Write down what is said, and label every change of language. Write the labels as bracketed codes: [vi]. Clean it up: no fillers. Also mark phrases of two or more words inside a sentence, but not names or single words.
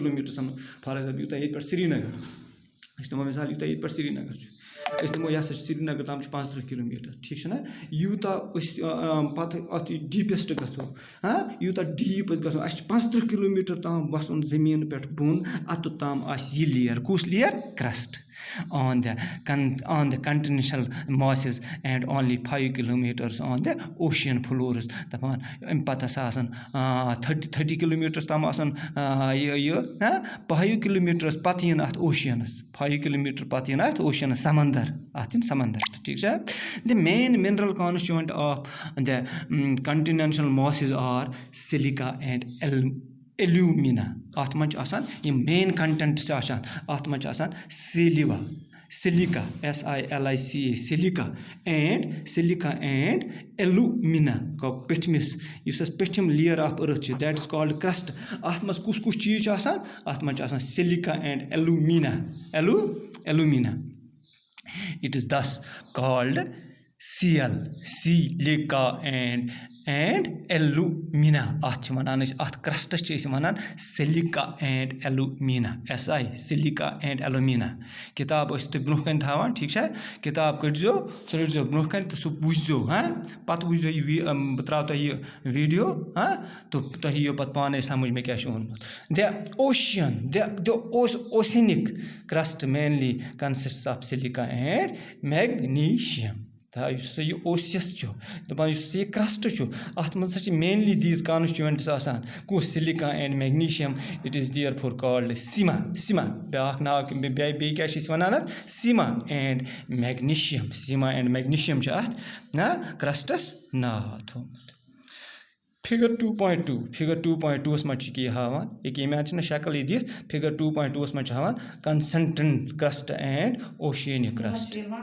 [ks] سَمان [en] for example [ks] یوٗتاہ ییٚتہِ پٮ۪ٹھ سرینگر أسۍ نِمو مِثال یوٗتاہ ییٚتہِ پٮ۪ٹھ سرینگر چھُ أسۍ نِمو یہِ ہسا چھِ سرینگر تام چھِ 35 کِلوٗمیٖٹر ٹھیٖک چھُنہ یوٗتاہ أسۍ پَتہٕ اَتھ ڈیٖپیسٹ گژھو یوٗتاہ ڈیٖپ أسۍ گژھو اَسہِ چھِ 35 کِلوٗمیٖٹر تام وَسُن زٔمیٖن پٮ۪ٹھ بۄن اَتُتھ تام آسہِ یہِ لیر کُس [en] layer crust on the continental masses and only 5 kilometers on the ocean floors [ks] دَپان اَمہِ پَتہٕ ہسا آسان 30 kilometers تام آسان 5 kilometers پَتہٕ یِن اَتھ اوشنَس 5 kilometers پَتہٕ یِن اَتھ اوشنَس سمندر اَتھ یِن سمندر ٹھیٖک چھا the [en] main mineral constituent of the continental masses are silica and alumina [ks] اَتھ منٛز چھِ آسان یِم [en] main content [ks] چھِ آسان اَتھ منٛز چھِ آسان [en] silica SILICA silica and alumina [ks] گوٚو پیٚٹھمِس یُس اَسہِ پیٚٹھِم [en] layer of earth [ks] چھِ [en] that is called crust [ks] اَتھ منٛز کُس چیٖز چھُ آسان اَتھ منٛز چھُ آسان [en] silica and alumina it is thus called silica and alumina [ks] اَتھ چھِ وَنان أسۍ اَتھ کرٛسٹَس چھِ أسۍ وَنان [en] silica and alumina silica and alumina [ks] کِتاب ٲسِو تُہۍ برونٛہہ کَنہِ تھاوان ٹھیٖک چھا کِتاب کٔڑۍزیو سُہ رٔٹۍزیو برونٛہہ کَنہِ تہٕ سُہ وٕچھزیو پَتہٕ وٕچھزیو یہِ بہٕ ترٛاوٕ تۄہہِ یہِ ویٖڈیو تہٕ تۄہہِ یِیو پَتہٕ پانَے سَمٕجھ مےٚ کیٛاہ چھُ ووٚنمُت [en] the oceanic crust mainly consists of silica and magnesium [ks] یُس ہسا یہِ اوسیَس چھُ دَپان یُس ہسا یہِ کرٛسٹ چھُ اَتھ منٛز ہسا چھِ [en] mainly these constituents [ks] آسان کُس [en] silica and magnesium it is therefore called sima [ks] بیٛاکھ ناو بیٚیہِ کیٛاہ چھِ أسۍ وَنان اَتھ [en] sima and magnesium [ks] چھِ اَتھ کرٛسٹَس ناو تھوٚمُت فِگَر 2.2 منٛز چھِ یہِ ہاوان ییٚکیٛاہ ییٚمہِ اَتھ چھِنہ شکل یہِ دِتھ فِگَر 2.2 منٛز چھِ ہاوان [en] concentrant crust and oceanic crust